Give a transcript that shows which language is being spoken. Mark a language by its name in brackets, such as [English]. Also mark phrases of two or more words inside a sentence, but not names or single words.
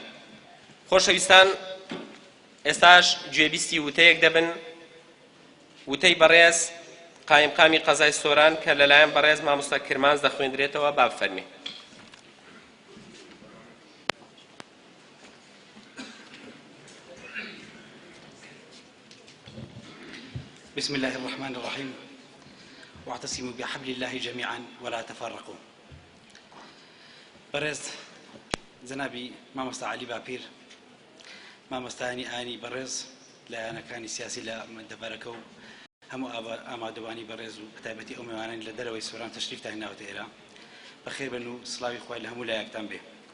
[Central Kurdish] خۆشەویستان، ئێستاش گوێبیستی وتەیەک دەبن وتەی بەڕێز قایمقامی قەزای سۆران کە لەلایەن بەڕێز مامۆستا کرمانز دەخوێندرێتەوە با بفەرمێ. [Arabic] بسم الله الرحمن الرحيم واعتصموا بحبل الله جميعا ولا تفرقوا. [Central Kurdish] برز جنابي مامۆستا علی باپیر مامۆستایانی ئاینی بەڕێز لایەنەکانی سیاسی لە دەبارەکە و هەموو ئامادەوانی بەڕێز و بەتایبەتی ئەو میوانانی لە دەرەوەی سۆران تەشریفتان هێناوەتە ئێرە بەخێر بن و سڵاوی خوای لە هەموو لایەکتان بێ.